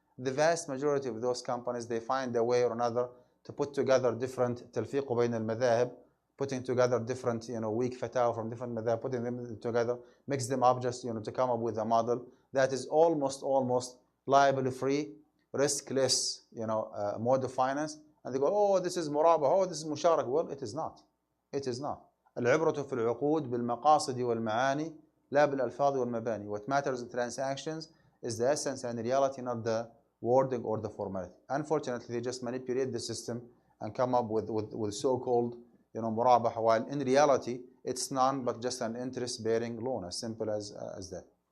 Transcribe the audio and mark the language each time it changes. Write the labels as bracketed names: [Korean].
[English] The vast majority of those companies, they find a way or another to put together different [Arabic] تلفيق بين المذاهب, [English] putting together different weak fatawa from different madhab, putting them together, mix them up just to come up with a model that is almost liability free, riskless mode of finance. And they go, oh, this is murabah, oh, this is musharak. Well, it is not. It is not. [Arabic] العبرة في العقود بالمقاصد والمعاني لا بالألفاظ والمباني. [English] What matters in transactions is the essence and the reality, not the wording or the formality. Unfortunately, they just manipulate the system and come up with so-called murabah, while in reality it's none but just an interest-bearing loan, as simple as that.